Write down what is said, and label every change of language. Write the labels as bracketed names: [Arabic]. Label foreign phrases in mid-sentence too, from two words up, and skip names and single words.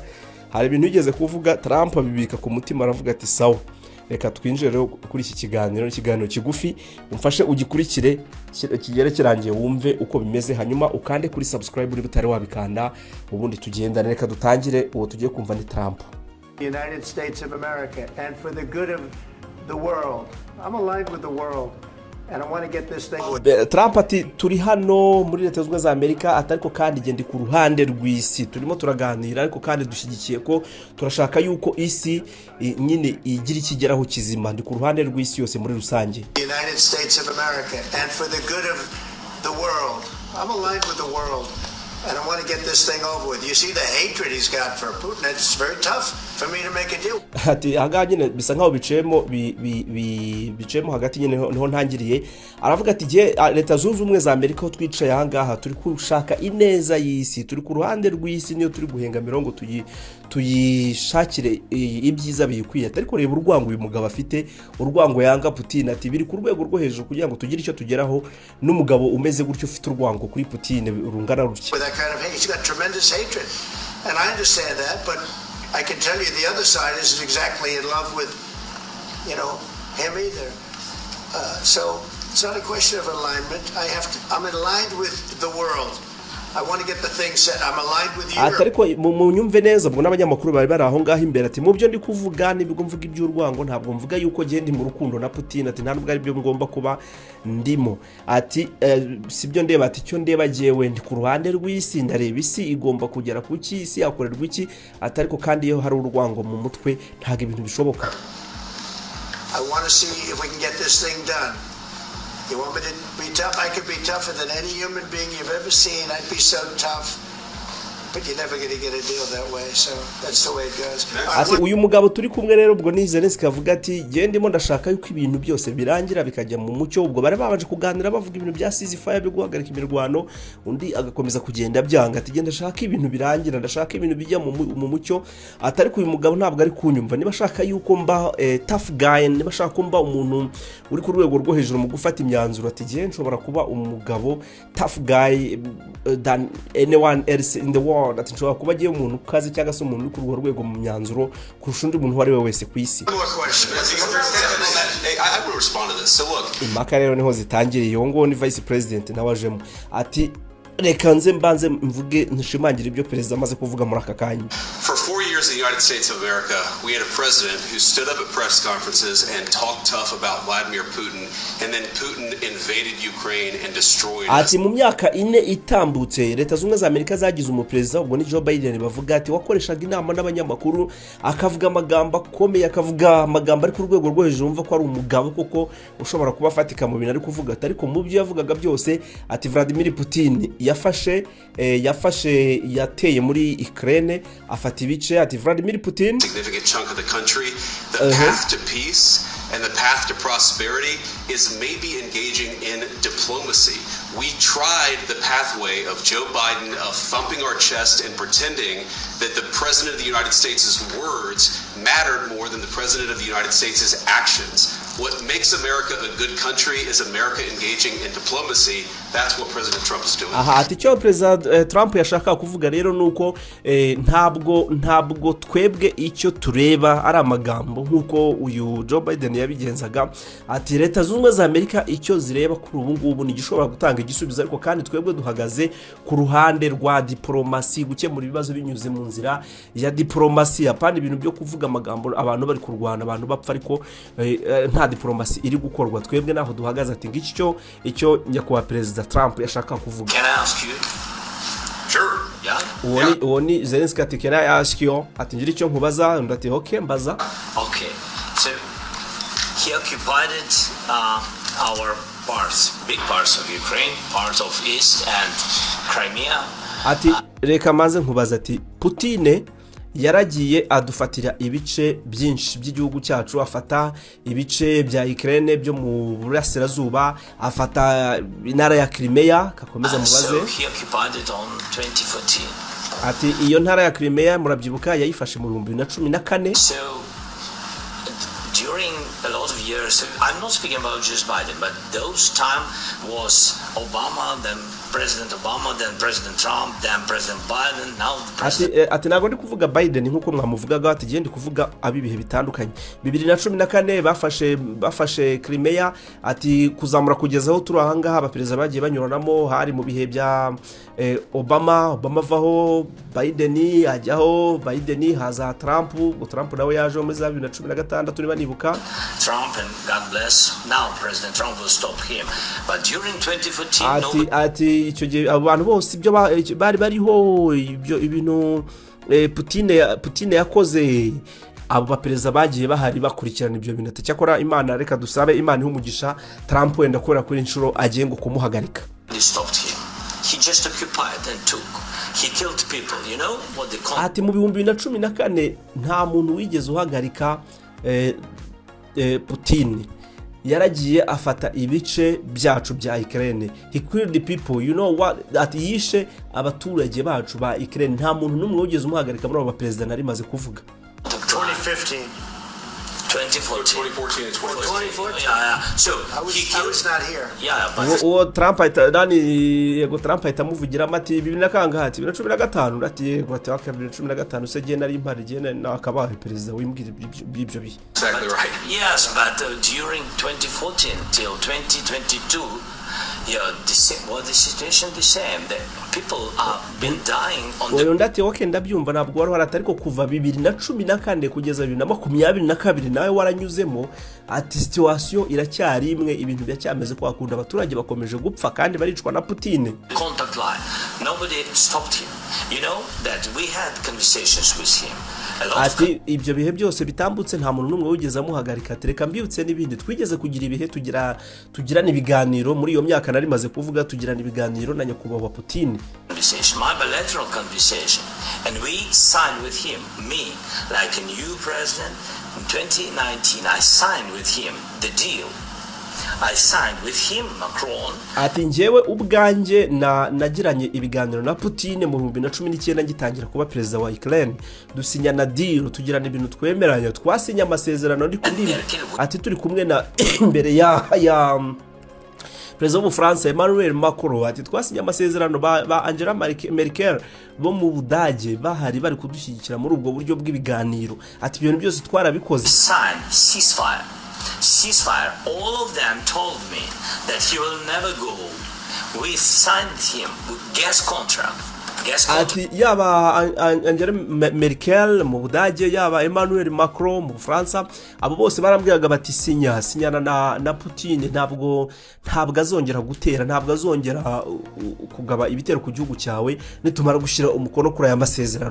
[Kinyarwanda] Hari ibintu yigeze kuvuga Trump abibika ku mutima, aravuga ati sawa, reka twinjire rero kuri iki kiganiro kigufi, umfashe ugikurikire kigere kirangiye wumve uko bimeze, hanyuma ukande kuri subscribe uri butari wabikanda, ubundi tugendane. Reka dutangire uwo tugiye kumva ni Trump. [English] United States of America and for the good of the world. I'm aligned with the world and I want to get this thing. [Kinyarwanda] Trump ati turi hano muri Leta Zunze Ubumwe za Amerika, atariko kandi gende ku ruhande rw'isi, turimo turaganira ariko kandi dushyigikiye ko turashaka yuko isi nyine igira ikigeraho kizima. Ndi ku ruhande rw'isi yose muri rusange. [English] United States of America and for the good of the world. I'm aligned with the world. And I want to get this thing over with. You see the hatred he's got for Putin. It's very tough for me to make a deal. [Kinyarwanda] Ati hanga nyine bisa nkaho bicemo hagati nyine niho ntangiriye. Aravuga ati je Leta Zunze Ubumwe za Amerika ho twicaye ahangaha turi kushaka ineza y'isi, turi ku ruhande rw'isi, niyo turi guhenga mirongo tuyishakire ibyiza biyikwiye. Ariko reba urwango uyu mugabo afite, urwango yanga Putin, ati biri ku rwego rwo hejuru kugira ngo tugire icyo tugeraho. N'umugabo umeze gutyo ufite urwango kuri Putin rungana rutya. [English] That kind of hate. He's got tremendous hatred, and I understand that. But I can tell you, the other side isn't exactly in love with, him either. So it's not a question of alignment. I'm aligned with the world. I want to get the thing set. I'm aligned with you. [Kinyarwanda] Ariko mu nyumve neza ubwo n'abanyamakuru bari aho ngaho imbere, ati mu byo ndi kuvuga nibwo mvuga iby'urwango, ntabwo mvuga yuko gende mu rukundo na Putin, ati ntabwo ari byo ngomba kuba ndimo. Ati sibyo ndeba, ati cyo ndeba jewe ndi ku ruhande rw'isi, ndareba isi igomba kugera ku isi yakorerwa iki. Ati ariko kandi iyo hari urwango mu mutwe ntabwo ibintu bishoboka. [English] I want to see if we can get this thing done. You want me to be tough? I could be tougher than any human being you've ever seen. I'd be so tough. But you're never going to get a deal that way. So that's the way it goes. [Kinyarwanda] Ati uyu mugabo turi kumwe rero ubwo ni Zelensiki avuga ati ndimo ndashaka yuko ibintu byose birangira bikajya mu mucyo. Ubwo bari babanje kuganira bavuga ibintu bya ceasefire byo guhagarika imirwano, undi agakomeza kugenda byanga, ati genda shaka ibintu birangira, ndashaka ibintu bijya mu mucyo. Atari ko uyu mugabo ntabwo ari kunyumva, niba shaka yuko mba [English] tough guy, [Kinyarwanda] niba shaka ko mba umuntu uri ku rwego rwo hejuru mu gufata imyanzuro, ati nshobora kuba umugabo [English] tough guy than anyone else in the world. [Kinyarwanda] Ati nshobora kuba agiye umuntu kazi cyangwa se umuntu uri ku rwego mu myanzuro kurusha undi muntu wari we wese ku isi. Impaka rero niho zitangiriye. Iyo ngo ni Vice President nawajemo, ati reka nze mbanze mvuge nshimangira ibyo perezida amaze kuvuga muri aka kanya. [English] For 4 years years in the United States of America, we had a president who stood up at press conferences and talked tough about Vladimir Putin, and then Putin invaded Ukraine and destroyed us. [Kinyarwanda] ati mu myaka ine itambutse leta zunze za Amerika zagize umuperezida ubwo ni Joe Biden bavuga ati wakoreshaga inama n'abanyamakuru akavuga amagambo akomeye akavuga amagambo ari ku rwego rwo hejuru umva ko ari umugabo koko ushobora kuba afatika mu bintu ari kuvuga ariko mu byo yavugaga byose ati Vladimir Putin yafashe yateye muri Ukraine afata ibice ati Vladimir Putin [English] significant chunk of the country. The path to peace and the path to prosperity is maybe engaging in diplomacy. We tried the pathway of Joe Biden of thumping our chest and pretending that the President of the United States' words mattered more than the President of the United States' actions. What makes America a good country is America engaging in diplomacy. That's what President Trump is doing. [Kinyarwanda] aha ati cyo President Trump yashaka kuvuga rero nuko ntabwo twebwe icyo tureba ari amagambo nkuko uyu Joe Biden yabigenzaga ati leta zunze za Amerika icyo zireba kuri ubu ngubu ni gishobora gutanga igisubizo ariko kandi twebwe duhagaze ku ruhande rwa diplomasi gukemura ibibazo binyuze mu nzira ya diplomasi apana ibintu byo kuvuga amagambo abantu bari kurwana abantu bapfa ariko nta diplomasi iri gukorwa twebwe naho duhagaze ati ngicyo icyo nyakubahwa President Trump yashaka kuvuga. [English] Can I ask you? Sure. Yeah. [Kinyarwanda] Uoni Zelensiki ati [English] can I ask you [Kinyarwanda] ati ngira icyo nkubaza ndati okay mbaza. [English] Okay. So he occupied our big parts of Ukraine, parts of East and Crimea. [Kinyarwanda] Ati reka maze nkubaza ati Putin yaragiye adufatira ibice byinshi by'igihugu cyacu afata ibice bya Ukraine byo mu burasirazuba afata intara ya Crimea kakomeza mubaze. [English] So he occupied it on 2014. [Kinyarwanda] Ati iyo ntara ya Crimea murabyibuka yayifashe mu 2014. [English] So during a lot of years, I'm not speaking about just Biden, but those time was Obama, then President Obama, then President Trump, then President Biden, now President. [Kinyarwanda] Ati ntabwo ndi kuvuga Biden nkuko mwamuvugaga ati gende kuvuga abibihe bitandukanye 2014 bafashe Crimea ati kuzamura kugeza aho turi ahangaha abaperezida bagiye banyuranamo hari mu bihe bya Obama vaho Biden ajyaho Biden haza Trump nawe yaje muri 2016 turi banibuka [English] Trump, and God bless now President Trump will stop him, but during 2014 [Kinyarwanda] ati icyo gihe abantu bose ibyo bari bariho ibintu Putin yakoze abo baperezida bagiye bahari bakurikirana ibyo bintu ati cyakora Imana reka dusabe Imana ihumugisha Trump wenda kubera kuri inshuro agiye ngo kumuhagarika. [English] He stopped him. He just occupied and took. He killed people, you know what the [Kinyarwanda] ati mu 2014 nta muntu wigeze uhagarika Putin yaragiye afata ibice byacu bya Ukraine. [English] He killed the people, you know what, [Kinyarwanda] ati yishe abaturage bacu ba Ukraine nta muntu numwe wigeze umuhagarika muri abo baperezida nari maze kuvuga. [English] 2015. 2014 and 2014. Yeah. So I was not here. Yeah, but [Kinyarwanda] Trump Trump ahitamuvugira amati 2015 ati yego ati 2015 se gihe nari impari gihe nakabaye perezida wimbwira ibyo bihe. [English] Exactly right. Yes, but during 2014 till 2022, the situation the same. The people have been dying on the. [Kinyarwanda] Ndati okay ndabyumva ntabwo wari warata ariko kuva 2014 kugeza 2022 nawe waranyuzemo ati situation iracyari imwe ibintu byacyameze ko akunda abaturage bakomeje gupfa kandi baricwa na Putin. [English] Contact line. Nobody stopped him. You know that we had conversations with him. [Kinyarwanda] Ati ibyo bihe byose bitambutse nta muntu numwe wigeze amuhagarika tereka mbyutse n'ibindi twigeze kugira ibihe tugirana ibiganiro muri iyo myaka nari maze kuvuga tugirana ibiganiro na nyakubahwa Putin. [English] My bilateral conversation, and we signed with him, me, like a new president in 2019. I signed with him the deal. I signed with him Macron. [Kinyarwanda] Ati njyewe ubwanjye nagiranye ibiganiro na Putin mu 2019 ngitangira kuba perezida wa Ukraine dusinya na deal tugirana ibintu twemeranya twasinya amasezerano ndi kundi ati turi kumwe na imbere ya President wa France Emmanuel Macron ati twasinya amasezerano ba Angela Merkel bo mu Budage bahari bari kudushyigikira muri ubwo buryo bw'ibiganiro ati ibintu byose twarabikoze. [English] Sign ceasefire. All of them told me that he will never go. We signed him with gas contract. guess what? [Kinyarwanda] ati yaba Angela Merkel mu Budage, yaba Emmanuel Macron mu Bufaransa, abo bose barambwiraga bati sinyana na Putin ntabwo azongera gutera, ntabwo azongera kugaba ibitero ku gihugu cyawe nitumara gushira umukono kuri aya masezerano.